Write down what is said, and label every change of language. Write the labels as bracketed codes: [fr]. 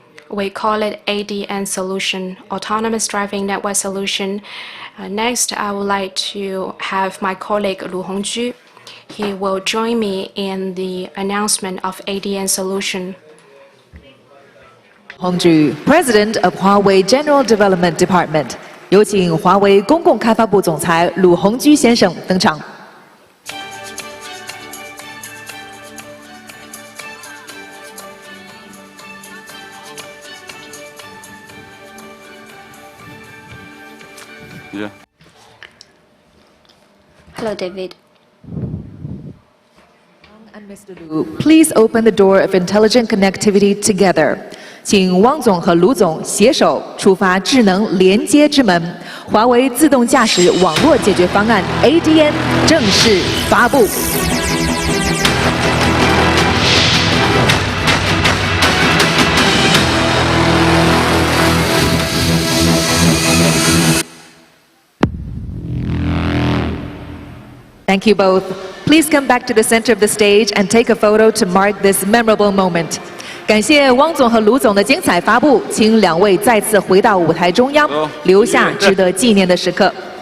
[en] We call it ADN solution, Autonomous Driving Network Solution. Next, I would like to have my colleague Lu Hongju. He will join me in the announcement of ADN solution. Hongju, President of Huawei General Development Department. [zh] 有请华为公共开发部总裁鲁宏居先生登场。 [en] Hello, David. And Mr. Lu, please open the door of intelligent connectivity together. [zh] 请汪总和卢总携手触发智能连接之门，华为自动驾驶网络解决方案 ADN 正式发布。 [en] Thank you both. Please come back to the center of the stage and take a photo to mark this memorable moment. [zh] 感谢汪总和卢总的精彩发布，请两位再次回到舞台中央，留下值得纪念的时刻。